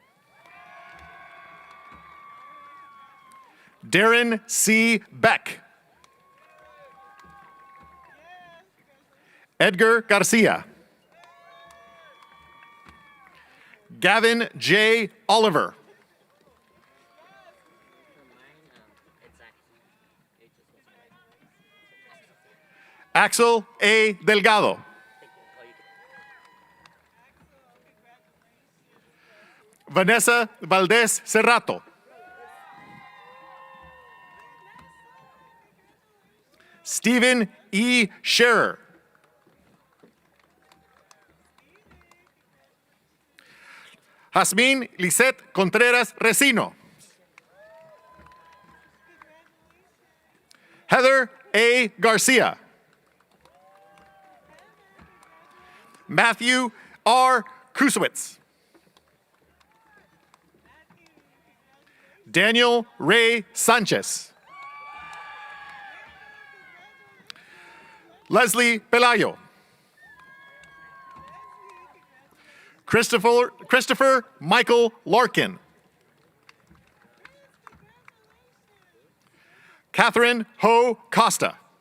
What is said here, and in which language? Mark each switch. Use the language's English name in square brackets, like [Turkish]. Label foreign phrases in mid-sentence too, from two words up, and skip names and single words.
[English] Darren C. Beck. Edgar Garcia. Gavin J. Oliver. Axel A. Delgado. Vanessa Valdez Cerrato. Stephen E. Scherer. Jasmine Lisette Contreras Resino. Heather A. Garcia. Matthew R. Kusowitz. Daniel Ray Sanchez. Leslie Pelayo. Christopher Michael Larkin. Catherine Ho Costa.